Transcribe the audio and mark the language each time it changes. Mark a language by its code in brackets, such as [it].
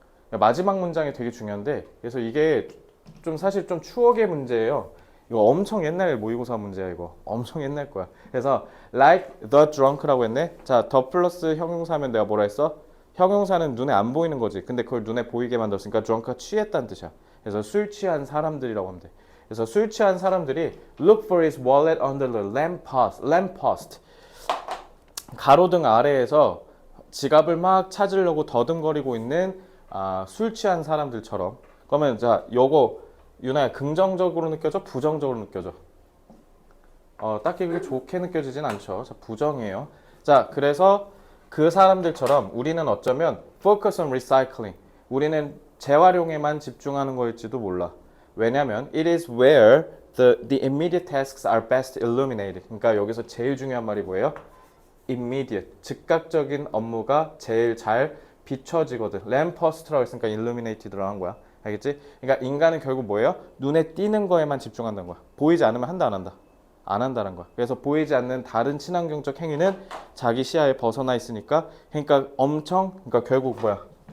[ko] 마지막 문장이 되게 중요한데, 그래서 이게 사실 좀 추억의 문제예요. 이거 엄청 옛날 모의고사 문제야, 이거. 엄청 옛날 거야. 그래서 [en] like the drunk [ko] 라고 했네. 자, the 플러스 형용사면 내가 뭐라 했어? 형용사는 눈에 안 보이는 거지. 근데 그걸 눈에 보이게 만들었으니까 drunk가 취했다는 뜻이야. 그래서 술 취한 사람들이라고 하면 돼. 그래서 술 취한 사람들이 [en] look for his wallet under the lamppost. [ko] 가로등 아래에서 지갑을 막 찾으려고 더듬거리고 있는 술 취한 사람들처럼. 그러면 자, 요거 유나야 긍정적으로 느껴져? 부정적으로 느껴져? 딱히 그렇게 좋게 느껴지진 않죠. 자, 부정이에요. 자, 그래서 그 사람들처럼 우리는 어쩌면 [en] focus on recycling. [ko] 우리는 재활용에만 집중하는 거일지도 몰라. 왜냐면 [en] it is where the immediate tasks are best illuminated. [ko] 그러니까 여기서 제일 중요한 말이 뭐예요? immediate, 즉각적인 업무가 제일 잘 비춰지거든. 램 퍼스트라고 했으니까 illuminated 들어간 거야. 알겠지? 그러니까 인간은 결국 뭐예요? 눈에 띄는 거에만 집중한다는 거야. 보이지 않으면 한다 안 한다? 안 한다는 거야. 그래서 보이지 않는 다른 친환경적 행위는 자기 시야에 벗어나 있으니까 그러니까 그러니까 결국 뭐야?